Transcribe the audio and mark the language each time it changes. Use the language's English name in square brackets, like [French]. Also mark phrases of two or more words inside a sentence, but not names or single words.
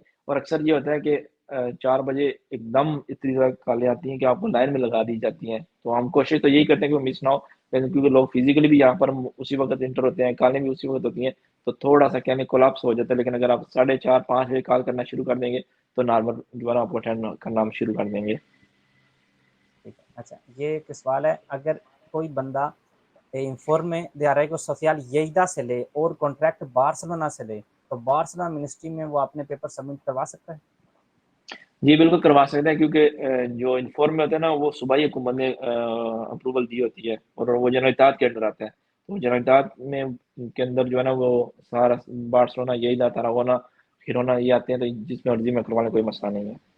[Urdu] اور اکثر یہ ہوتا ہے کہ 4 بجے ایک دم اتنی زیادہ کالیں آتی ہیں کہ آپ کو لائن میں لگا دی جاتی ہیں, تو ہم کوشش تو یہی کرتے ہیں کہ وہ مس نہ ہو, کیونکہ لوگ فزیکلی بھی یہاں پر اسی وقت انٹر ہوتے ہیں, کالیں بھی اسی وقت ہوتی ہیں, تو تھوڑا سا کہنے کولاپس ہو جاتا ہے. لیکن اگر آپ 4:30-5 بجے کال کرنا شروع کر دیں گے تو نارمل جو ہے نا آپ کو اٹینڈ کرنا ہم شروع کر دیں گے. اچھا, یہ ایک سوال ہے, اگر کوئی بندہ [Spanish] informe de arraigo social [Urdu] Lleida سے لے اور کانٹریکٹ بارسلونا سے لے, تو بارسلونا منسٹری میں وہ اپنے پیپر سبمٹ کروا سکتا ہے؟ جی بالکل کروا سکتے ہیں, کیونکہ جو انفارم میں ہوتا ہے نا وہ صوبائی حکومت نے اپروول دی ہوتی ہے, اور وہ جنرل اطاعت کے انڈر آتا ہے. تو جنرل اطاعت میں کے اندر جو ہے نا وہ سارا بارسلونا, Lleida, تراگونا, گیرونا یہ آتے ہیں, تو جس میں مرضی میں کروانے کوئی مسئلہ نہیں ہے.